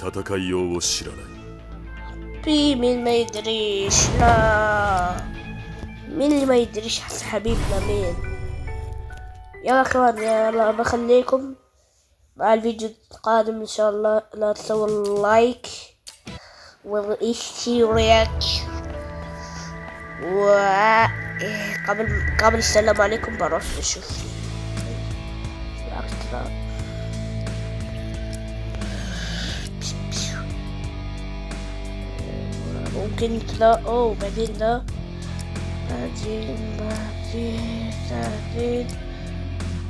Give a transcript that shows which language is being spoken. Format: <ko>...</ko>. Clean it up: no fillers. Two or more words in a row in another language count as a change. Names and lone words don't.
<ja>戦う時は常に全力他に戦いようを知らない</ja> <ar>في مين ما يدريش؟ لا، مين اللي ما يدريش حبيبنا مين؟ يلا اخوان، يلا بخليكم مع الفيديو القادم ان شاء الله. لا تسووا لايك والاشتراك، قبل السلام عليكم بروح نشوف ممكن تلاقوا بعدين ده بعدين ايوه.</ar>